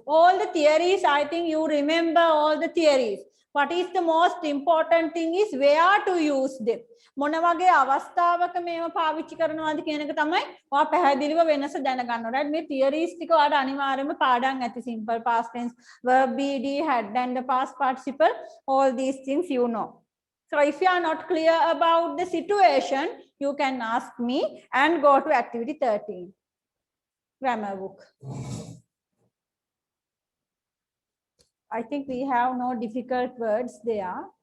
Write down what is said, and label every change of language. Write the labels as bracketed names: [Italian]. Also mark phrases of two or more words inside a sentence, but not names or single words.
[English] All the theories, I think you remember all the theories. What is the most important thing is where to use them. [Sinhala] මොන වගේ අවස්ථාවක මේව පාවිච්චි කරනවාද කියන එක තමයි ඔයා පැහැදිලිව වෙනස දැනගන්න ඕනේ. right? මේ theories ටික ඔයාලට අනිවාර්යයෙන්ම පාඩම් ඇති. [English] simple past tense, verb bd, had and the past participle, all these things you know. So if you are not clear about the situation, you can ask me and go to activity 13. Grammar book. I think we have no difficult words there.